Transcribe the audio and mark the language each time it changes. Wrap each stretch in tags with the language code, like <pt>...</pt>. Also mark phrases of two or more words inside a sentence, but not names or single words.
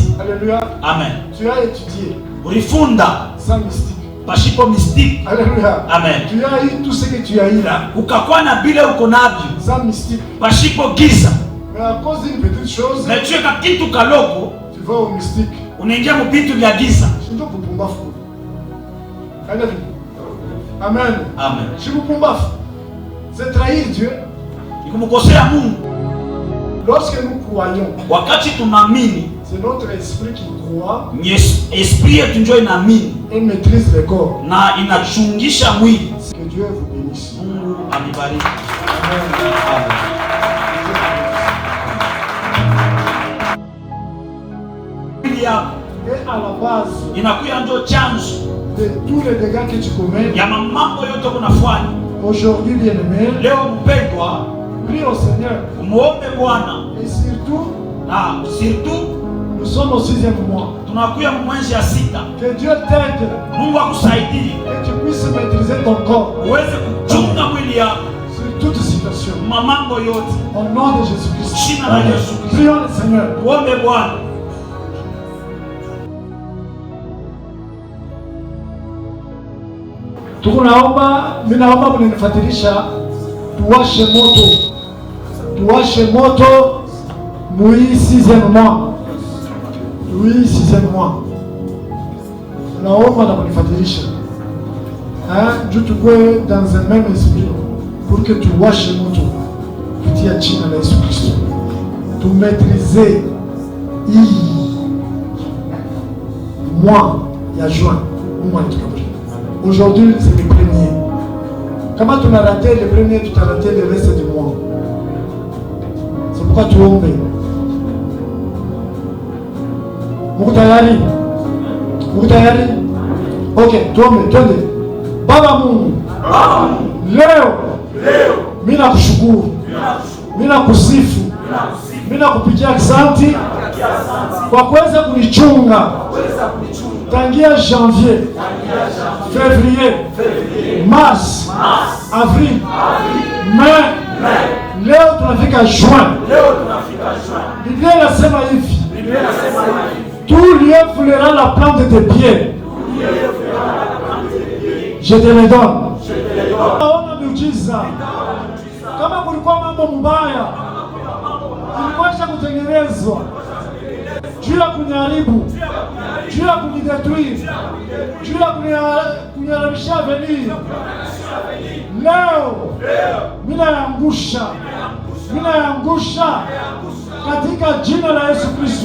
<fr>Alléluia. Amen. Tu as étudié</fr> <sw>Ulifunda</sw> <fr>sans mystique.</fr> <sw>pashipo mystiki.</sw> <fr>Alléluia. Amen. Tu as eu tout ce que tu as eu là,</fr> <sw>Ukakuwa na bile uko navyo</sw> <fr>sans mystique.</fr> <sw>pashipo giza.</sw> <fr>Mais à cause d'une petite chose,</fr> <sw>Na chweka kitu kaloko</sw> <fr>tu vas au mystique.</fr> <sw>unaingia mubintu vya giza.</sw> <fr>Je ne peux pas fou. Amen. Amen. Je vous combat. C'est trahir Dieu.</fr> <sw>Nikumkosea Mungu.</sw> <fr>Lorsque nous croyons,</fr> <sw>Wakati tunaamini,</sw> <fr>c'est notre esprit qui croit</fr> <sw>ni esprit yetu ndio inaamini</sw> <fr>et maîtrise le corps.</fr> <sw>na inachungisha mwili.</sw> <fr>Que Dieu vous bénisse.</fr> <sw>Mungu anibariki. Amen. Mwili yako</sw> <fr>Et à la base</fr> <sw>inakuya ndio chanzo</sw> <fr>de tous les dégâts que tu commets,</fr> <sw>ya mambo yote kunafanya.</sw> <fr>aujourd'hui, bien-aimé,</fr> <sw>Leo mpendwa,</sw> <fr>prie au Seigneur.</fr> <sw>umuombe Bwana,</sw> <fr>Et surtout,</fr> <sw>na surtout</sw> <fr>nous sommes au 6e mois.</fr> <sw>tunakuya mwezi ya 6.</sw> <fr>Que Dieu t'aide</fr> <sw>Mungu akusaidie</sw> <fr>et tu puisses maîtriser ton corps</fr> <sw>uweze kuchunga mwili yako</sw> <fr>sur toute situation.</fr> <sw>mambo yote.</sw> <fr>Au nom de Jésus-Christ.</fr> <sw>Jina la Yesu Kristo.</sw> <fr>Prions le Seigneur.</fr> <sw>Uombe Bwana. Mimi naomba mnifuatilisha, tuwashe moto, tuwashe moto mui</sw> <fr>6e mois,</fr> <sw>mui</sw> <fr>6e mois.</fr> <sw>Naomba na mnifuatilisha, juu tukue</sw> <fr>dans un même esprit pour que</fr> <sw>tuwashe moto kupitia jina la Yesu Kristo, tumaîtriser hii mois ya juin. Mungu anatukabali.</sw> <fr>Aujourd'hui, c'est le premier. Comment tu as raté le premier, tu as raté le reste du mois. C'est pourquoi tu ombe. Mungu tayari?</fr> <sw>Mungu tayari? Ok, tuombe, twende. Baba Mungu, leo mimi nakushukuru, mimi nakusifu, mimi nakupigia asante kwa kuweza kunichunga tangia</sw> <fr>janvier, février, mars, avril, mai.</fr> <sw>Leo tunafika juin. Biblia inasema hivi,</sw> <fr>tout lieu foulera la plante de pied, je te le donne.</fr> <sw>Naona miujiza. Kama kulikuwa mambo mbaya ilikuwa kutengenezwa juu ya kuniharibu, juu ya kunidetruire, juu ya kuniharibisha avenir, leo mimi naangusha ninaangusha katika jina la Yesu Kristo.</sw>